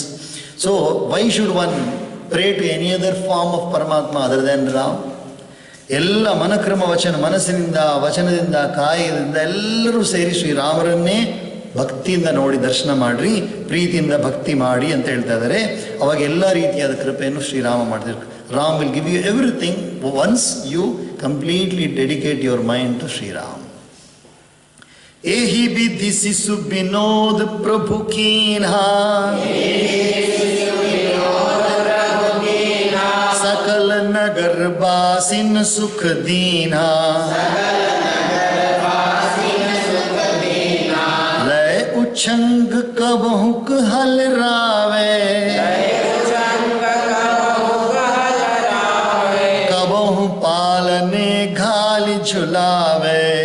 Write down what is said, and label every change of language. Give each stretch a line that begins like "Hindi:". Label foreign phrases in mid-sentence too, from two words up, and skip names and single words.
English: So why should one pray to any other form of Paramatma other than Ram?
Kannada: ಎಲ್ಲ ಮನಕ್ರಮ ಮನಸ್ಸಿನಿಂದ, ವಚನದಿಂದ, ಕಾಯದಿಂದ ಎಲ್ಲರೂ ಸೇರಿ ಶ್ರೀರಾಮರನ್ನೇ ಭಕ್ತಿಯಿಂದ ನೋಡಿ ದರ್ಶನ ಮಾಡಿರಿ, ಪ್ರೀತಿಯಿಂದ ಭಕ್ತಿ ಮಾಡಿ ಅಂತ ಹೇಳ್ತಾ ಇದ್ದಾರೆ. ಅವಾಗ ಎಲ್ಲ ರೀತಿಯಾದ ಕೃಪೆಯನ್ನು ಶ್ರೀರಾಮ ಮಾಡ್ತಿರ್ತಾರೆ.
English: Ram will give you everything once you completely dedicate your mind to Shri Ram.
Awadhi: एहि बिधि सिसु बिनोद प्रभु कीन्हा, सकल नगर बासिन सुख दीना, लय उछंग कबहुक हल रावे, कबहु पालने घाल झुलावे.